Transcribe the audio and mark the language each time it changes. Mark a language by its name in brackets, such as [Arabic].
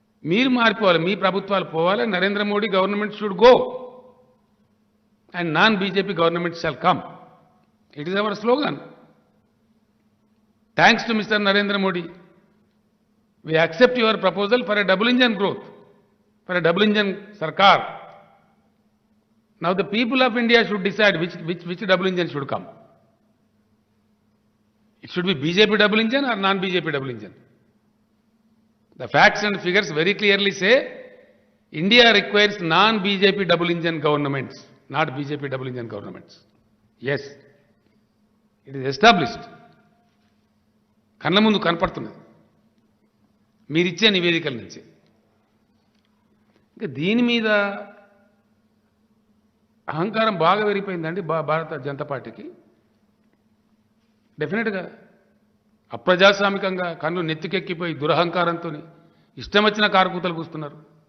[Telugu] మీరు మారిపోవాలి మీ ప్రభుత్వాలు పోవాలి [English] Narendra Modi government should go and non BJP government shall come it is our slogan thanks to mister Narendra Modi we accept your proposal for a double engine growth, for a double engine sarkar. Now the people of India should decide which double engine should come. It should be BJP double engine or non-BJP double engine. The facts and figures very clearly say India requires non-BJP double engine governments, not BJP double engine governments. Yes, it is established. [Telugu] కళ్ళ ముందు కనపడుతున్నది మీరిచ్చే నివేదికల నుంచి ఇంకా దీని మీద అహంకారం బాగా పెరిగిపోయిందండి భారత జనతా పార్టీకి డెఫినెట్గా అప్రజాస్వామికంగా కన్ను నెత్తికెక్కిపోయి దురహంకారంతో ఇష్టం వచ్చిన కారుకూతలు కూస్తున్నారు